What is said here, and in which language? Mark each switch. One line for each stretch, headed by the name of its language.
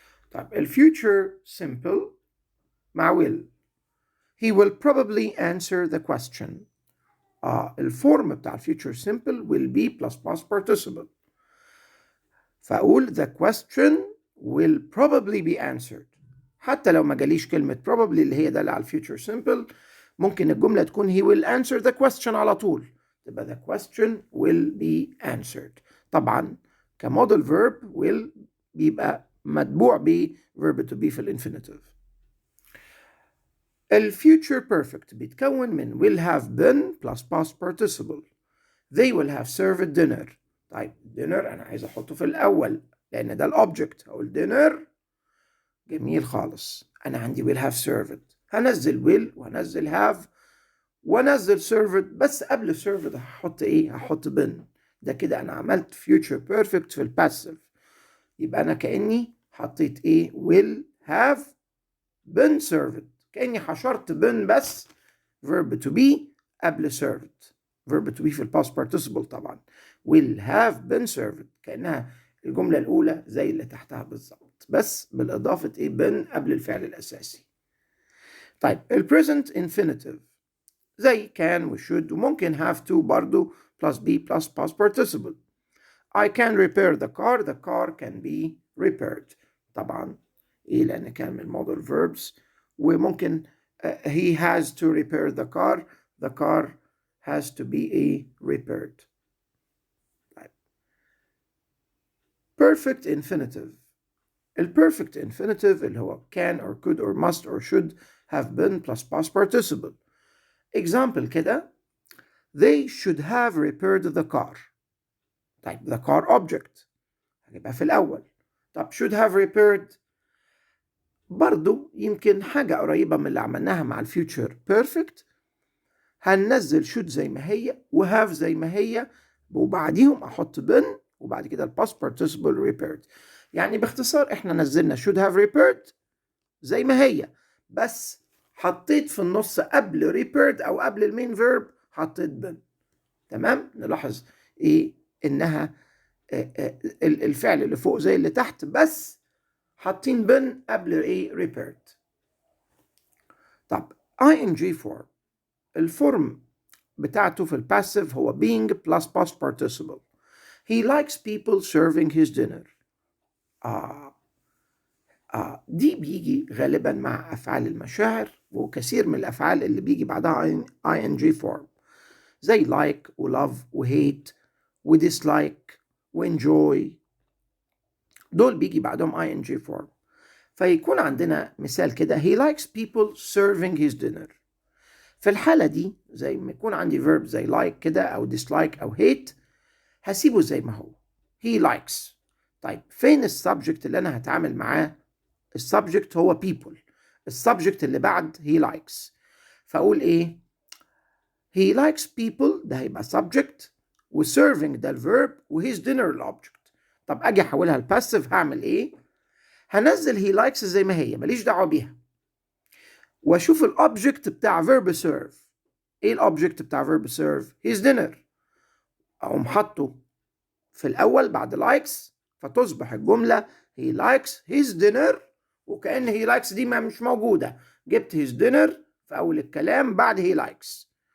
English: طيب future simple مع will. He will probably answer the question.
Arabic: الفورم بتاع
English: future simple will be plus past participle. فأقول the question will probably be answered.
Arabic: حتى لو ما جاليش كلمة probably اللي هي دالة على future simple ممكن الجملة تكون
English: he will answer the question
Arabic: على طول، تبقى
English: the question will be answered.
Arabic: طبعا كموديل verb will بيبقى متبوع ب verb to be في الانفينيتيف. الفيوتشر بيرفكت بيتكون من
English: will have been plus past participle. They will have served dinner.
Arabic: طيب dinner أنا عايز أحطه في الأول لأن ده الأوبجكت. هقول dinner. جميل خالص. أنا عندي
English: will have served.
Arabic: هنزل will وهنزل have وهنزل served، بس قبل served هحط إيه؟ هحط been. ده كده أنا عملت future perfect في الباسيف. يبقى أنا كأني حطيت إيه؟
English: will have been served.
Arabic: كأني حشرت been بس verb to be قبل served.
English: verb to be في الباست participle طبعا. will have been served
Arabic: كأنها الجملة الأولى زي اللي تحتها بالظبط، بس بالإضافة إيه been قبل الفعل الأساسي.
English: طيب present infinitive زي can و should وممكن have to برضو plus be plus past participle. I can repair the car. The car can be repaired.
Arabic: طبعا إيه لأن كان من model verbs.
English: وممكن he has to repair the car. The car has to be repaired. Perfect infinitive. البرفكت infinitive اللي هو can or could or must or should have been plus past participle. Example كده they should have repaired the car.
Arabic: طيب the car object هنبقى في الأول. طب should have repaired برضو يمكن حاجة قريبة من اللي عملناها مع الفيوتشر بيرفكت. هننزل should زي ما هي وهاف زي ما هي وبعديهم أحط been وبعد كده الباست participle repaired. يعني باختصار احنا نزلنا
English: should have repaired
Arabic: زي ما هي، بس حطيت في النص قبل repaired أو قبل المين فيرب حطيت been. تمام. نلاحظ ايه انها الفعل اللي فوق زي اللي تحت بس حاطين been قبل ايه repaired. طب ing form الفورم بتاعته في الباسيف هو being plus past participle.
English: He likes people serving his dinner.
Arabic: دي بيجي غالبا مع أفعال المشاعر وكثير من الأفعال اللي بيجي بعدها ing form زي like و love و hate و dislike و enjoy. دول بيجي بعدهم ing form. فيكون عندنا مثال كده
English: he likes people serving his dinner.
Arabic: في الحالة دي زي ما يكون عندي verb زي like كده أو dislike أو hate هسيبه زي ما هو he likes. طيب فين السبجكت اللي أنا هتعامل معاه؟ السبجكت هو people. السبجكت اللي بعد he likes، فأقول إيه؟
English: he likes people
Arabic: ده هيبقى subject، وserving ده الverb، وhis dinner الobject. طب أجي أحولها الباسيف هعمل إيه؟ هنزل he likes زي ما هي ماليش دعوة بيها، واشوف الاوبجكت بتاع verb serve. ايه الاوبجكت بتاع verb serve؟ his dinner. اقوم حاطه في الاول بعد likes، فتصبح الجمله
English: he likes his dinner،
Arabic: وكأن he likes دي ما مش موجوده، جبت his dinner في اول الكلام بعد he likes.